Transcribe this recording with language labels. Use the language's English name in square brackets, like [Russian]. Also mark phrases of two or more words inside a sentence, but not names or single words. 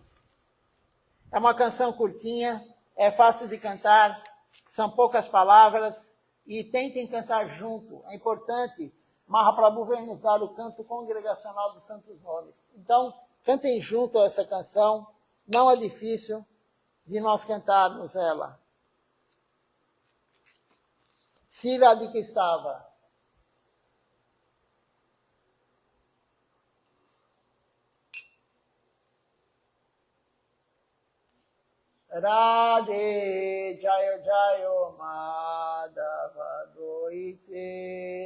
[Portuguese] É uma canção curtinha, é fácil de cantar, são poucas palavras, e tentem cantar junto. É importante, Mahaprabhu vem nos dar o canto congregacional dos santos nomes. Então, cantem junto essa canção, não é difícil de nós cantarmos ela. Sri Radhika Stava. [Sanskrit] Radhe Jayo Jayo Madhava Doite,